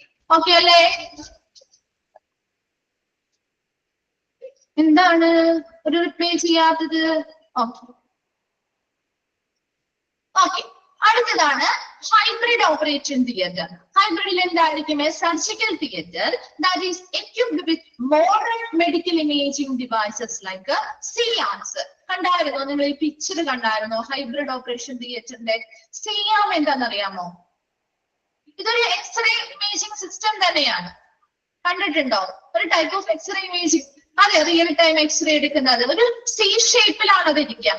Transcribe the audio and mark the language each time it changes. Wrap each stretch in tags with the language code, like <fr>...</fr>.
<ml>Okay അല്ലേ? എന്താണ് ഒരു റിപ്ലൈ ചെയ്യാത്തത്? ഓക്കെ ഓക്കെ അടുത്തതാണ് ഹൈബ്രിഡ് ഓപ്പറേഷൻ തിയേറ്റർ. ഹൈബ്രിഡിൽ എന്തായിരിക്കും?</ml> <en>Surgical theatre that is equipped with modern medical imaging devices like CIAMs.</en> <ml>കണ്ടായിരുന്നോ നിങ്ങൾ ഈ പിക്ചർ കണ്ടായിരുന്നോ? ഹൈബ്രിഡ് ഓപ്പറേഷൻ തിയേറ്ററിന്റെ CIAM എന്താണെന്നറിയാമോ? ഇതൊരു എക്സ്റേ ഇമേജിംഗ് സിസ്റ്റം തന്നെയാണ്. കണ്ടിട്ടുണ്ടോ? ഒരു ടൈപ്പ് ഓഫ് എക്സ്റേ ഇമേജിംഗ്. അതെ, റിയൽ ടൈം എക്സ്റേ എടുക്കുന്നത് ഒരു C ഷേപ്പിലാണ് അത് ഇരിക്കുക.</ml>